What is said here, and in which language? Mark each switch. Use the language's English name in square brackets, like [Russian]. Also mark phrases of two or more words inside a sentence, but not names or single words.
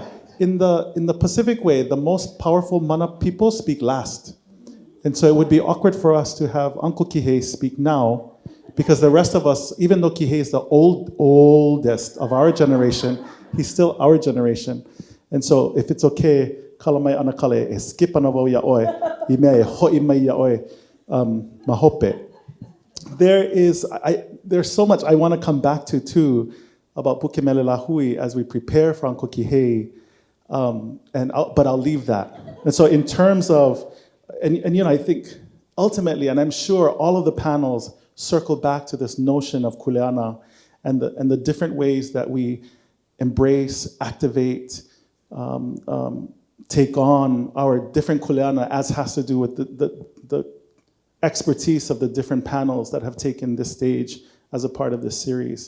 [English] In the Pacific way, the most powerful mana people speak last. And so it would be awkward for us to have Uncle Kīhei speak now, because the rest of us, even though Kīhei is the oldest of our generation, he's still our generation. And so if it's okay, [Hawaiian] kalamai anakale, e skip anavo ya oe, I mea e hoi mai ya oe, mahope. [English] There's so much I want to come back to too about Pukemele Lahui as we prepare for Uncle Kīhei, but I'll leave that. And so in terms of, and you know, I think ultimately, and I'm sure all of the panels circle back to this notion of kuleana and the different ways that we embrace, activate, take on our different kuleana, as has to do with the expertise of the different panels that have taken this stage as a part of this series.